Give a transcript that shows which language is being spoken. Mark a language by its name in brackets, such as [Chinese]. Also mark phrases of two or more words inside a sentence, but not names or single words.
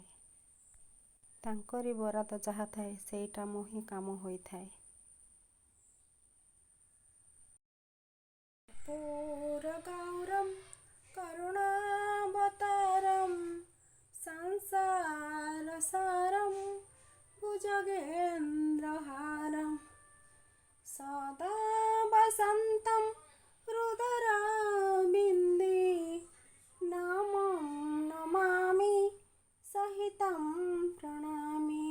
[Odia] ତାଙ୍କରି ବରାଦ ଯାହା ଥାଏ ସେଇଟା ମୁଁ ହିଁ କାମ ହୋଇଥାଏ। [Sanskrit] ପୂରଗୌରମ୍ କରୁଣାବତାରମ୍ ସଂସାରସାରମ୍ भुजगेन्द्रहारं सदा वसन्तं हृदयारविन्दे नमं नमामि सहितं प्रणमामि।